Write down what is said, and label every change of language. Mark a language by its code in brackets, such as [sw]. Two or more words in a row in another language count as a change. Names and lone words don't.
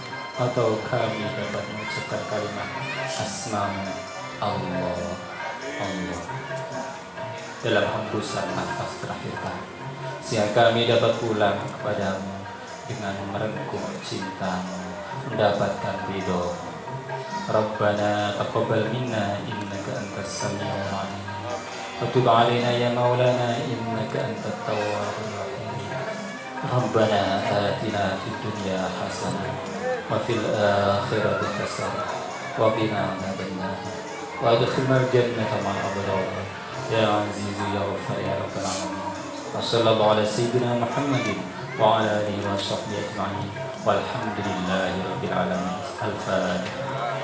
[id] Atau kami dapat mengucapkan kalimat asma Allah dalam hembusan nafas terakhir kami, sehingga kami dapat pulang kepadamu dengan merengkuh cintamu, mendapatkan ridho. [ar] ربنا تقبل منا إنك أنت السميع العليم وتب علينا يا مولانا إنك أنت التواب الرحيم. ربنا آتنا في الدنيا حسنة وفي الآخرة حسنة وقنا عذاب النار وأدخلنا الجنة مع الأبرار يا عزيز يا غفار يا رب العالمين. وصلى الله على سيدنا محمد وعلى آله وصحبه أجمعين والحمد لله رب العالمين. Al-Fatihah.